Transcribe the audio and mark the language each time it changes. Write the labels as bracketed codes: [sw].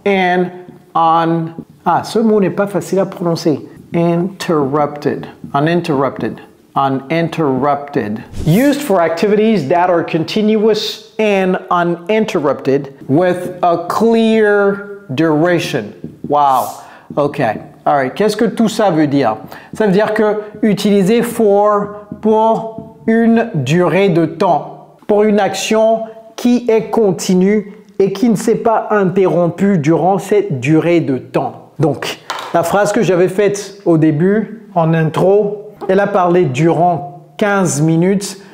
[en] And [fr] ce mot n'est pas facile à prononcer. [en] Interrupted. Uninterrupted. Uninterrupted. Used for activities that are continuous and uninterrupted with a clear duration. Wow. Okay. All right. [fr] Qu'est-ce que tout ça veut dire? Ça veut dire que utiliser for pour une durée de temps, pour une action qui est continue et qui ne s'est pas interrompue durant cette durée de temps. Donc, la phrase que j'avais faite au début, en intro, elle a parlé durant 15 minutes.